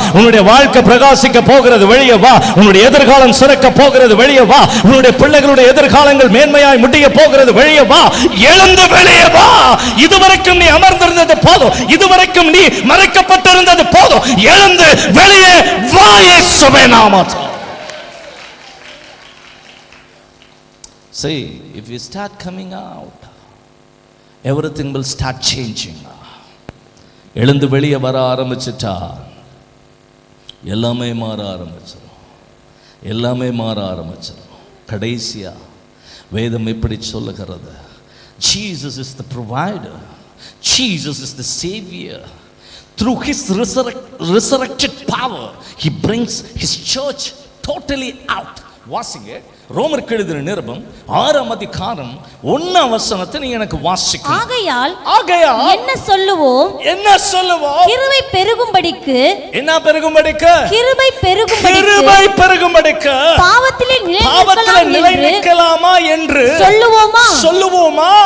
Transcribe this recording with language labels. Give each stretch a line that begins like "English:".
Tamil: உன்னுடைய வாழ்க்கை பிரகாசிக்க போகிறது, வெளியே வா. உன்னுடைய எதிர்காலம் சிறக்க போகிறது, வெளியே வா. உன்னுடைய பிள்ளைகளுடைய எதிர்காலங்கள் மேன்மையாய் முடிய போகிறது, வெளியே வா. எழுந்து வெளியே வா. இதுவரைக்கும் நீ அமர்ந்திருந்தது போதும், இதுவரைக்கும் நீ மறைக்கப்பட்டிருந்தது போதும், எழுந்து வெளியே வா. இயேசுவின் நாமத்தில்.
English: See, if you start coming out, everything will start changing.
Tamil: எழுந்து வெளியே வர ஆரம்பிச்சிட்டா எல்லாமே மாற ஆரம்பிச்சிடும், எல்லாமே மாற ஆரம்பிச்சிடும். கடைசியா வேதம் எப்படி சொல்லுகிறது?
English: Jesus is the provider, Jesus is the savior. Through his resurrected power, he brings his church totally out.
Tamil: வாசிங்க, ரோமருக்கு எழுதின நிருபம் 6ஆம் அதிகாரம் 1ஆம் வசனத்தை நீ எனக்கு வாசிக்க. ஆகையால் என்ன சொல்லுவோம்? என்ன சொல்லுவோம்? கிருபை பெருகும்படிக்கு. என்ன பெருகும்படிக்கு? கிருபை பெருகும்படிக்கு. கிருபை பெருகும்படிக்கு பாவத்திலே நிலை நிற்கலாமா என்று சொல்லுவோமா? சொல்லுவோமா?